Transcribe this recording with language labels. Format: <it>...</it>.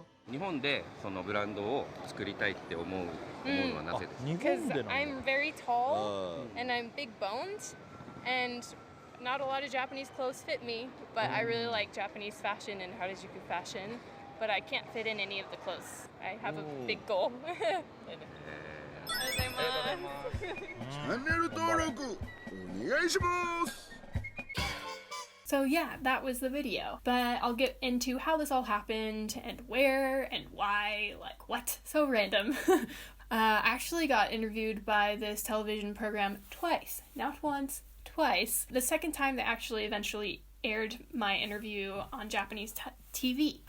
<ja>日本でそのブランドを作りたいって思うのはなぜですか？日本</ja> <en>Because</en> <ja>でなんだ。</ja> <en>I'm very tall and I'm big boned, and not a lot of Japanese clothes fit me, but I really like Japanese fashion and Harajuku fashion, but I can't fit in any of the clothes. I have a big goal.</en> <ja>ありがとうございます。チャンネル登録お願いします。</ja> <en>So yeah, that was the video. But I'll get into how this all happened and where and why, like what? So random. I actually got interviewed by this television program twice. Not once, twice. The second time they actually eventually aired my interview on Japanese TV.</en>